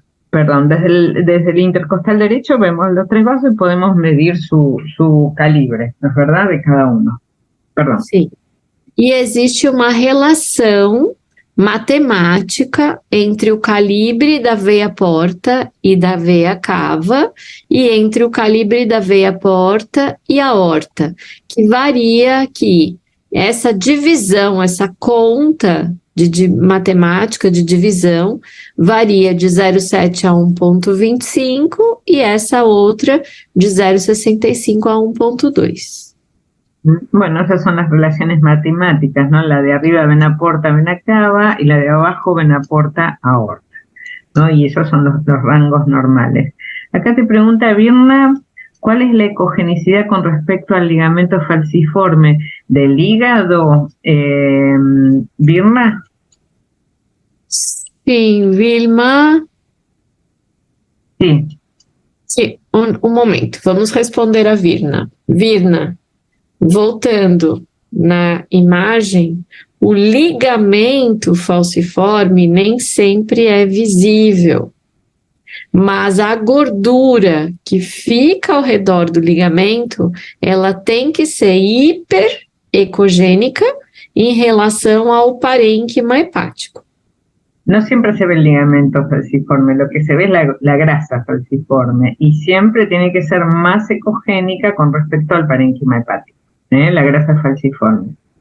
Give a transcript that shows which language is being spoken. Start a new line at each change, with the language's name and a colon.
Spanish: Perdón, desde el intercostal derecho vemos los 3 vasos y podemos medir su calibre, ¿no es verdad? De cada uno. Perdón.
Portuguese: Sim. E existe uma relação matemática entre o calibre da veia porta e da veia cava e entre o calibre da veia porta e a aorta, que varia aqui. Essa divisão, essa conta de matemática de divisão varia de 0,7 a 1,25 e essa outra de 0,65 a 1,2.
Spanish: Bueno, esas son las relaciones matemáticas, ¿no? La de arriba vena porta, vena cava, y la de abajo vena porta, aorta, ¿no? Y esos son los rangos normales. Acá te pregunta Virna, ¿cuál es la ecogenicidad con respecto al ligamento falciforme del hígado, Virna?
Portuguese: Sim, Vilma.
Spanish: Sí.
Portuguese: Sim, um momento, vamos responder a Virna. Virna, voltando na imagem, o ligamento falciforme nem sempre é visível, mas a gordura que fica ao redor do ligamento, ela tem que ser hiperecogênica em relação ao parênquima hepático.
Spanish: No siempre se ve el ligamento falciforme, lo que se ve es la grasa falciforme, y siempre tiene que ser más ecogénica con respecto al parénquima hepático, la grasa falciforme.